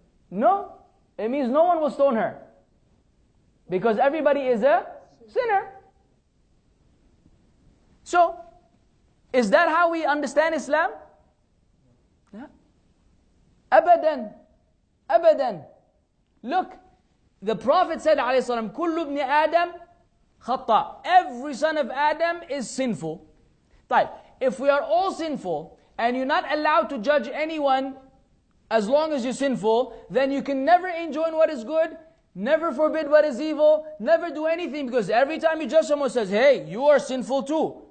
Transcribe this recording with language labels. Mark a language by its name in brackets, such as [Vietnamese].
[English] No, it means no one will stone her. Because everybody is a sinner. So, is that how we understand Islam? Yeah. Abadan. Abadan. Look, the Prophet said, ﷺ, [Arabic] كُلُّ ابْنِ آدَمْ خَطَّى. [English] Every son of Adam is sinful. If we are all sinful, and you're not allowed to judge anyone as long as you're sinful, then you can never enjoin what is good, never forbid what is evil, never do anything, because every time you judge someone says, hey, you are sinful too.